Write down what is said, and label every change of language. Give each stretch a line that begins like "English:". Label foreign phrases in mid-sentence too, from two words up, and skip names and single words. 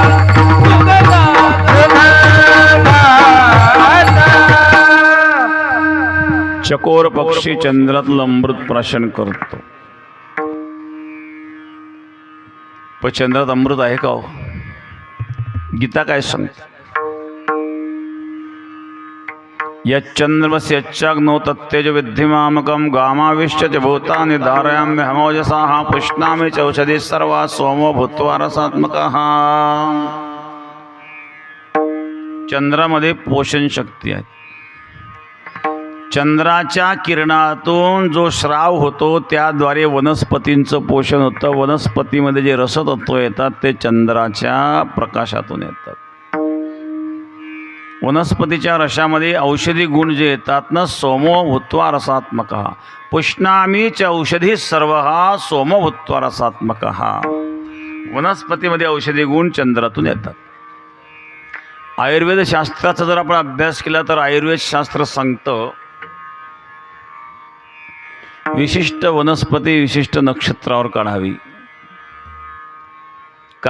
Marathi: चकोर पक्षी चंद्रातलं अमृत प्राशन करतो. पण चंद्रात अमृत आहे का हो? गीता काय सांगते?
Sanskrit: यच्चंद्रमस्यच्चाग्नौ तत्तेज विद्धिमामकं गामाविश्य भूतानि धारयाम्य हमोजसाः पुष्णामि च औषधि सर्वा सोमो भूत्वा रसात्मकः.
Marathi: चंद्रामध्ये पोषण शक्ती आहे. चंद्राच्या किरणातून जो श्राव होतो त्याद्वारे वनस्पतींचं पोषण होतं. वनस्पतीमध्ये जे रसतत्व येतात ते चंद्राच्या प्रकाशातून येतात. वनस्पतीच्या रसामध्ये औषधी गुण जे येतात ना,
Sanskrit: सोमो भूत्वा रसात्मकः. पुष्णामी च औषधी सर्वः सोमो भूत्वा रसात्मकः.
Marathi: वनस्पतीमध्ये औषधी गुण चंद्रातून येतात. आयुर्वेद शास्त्राचा जर आपण अभ्यास केला तर आयुर्वेद शास्त्र सांगतं विशिष्ट वनस्पती विशिष्ट नक्षत्रावर काढावी. का?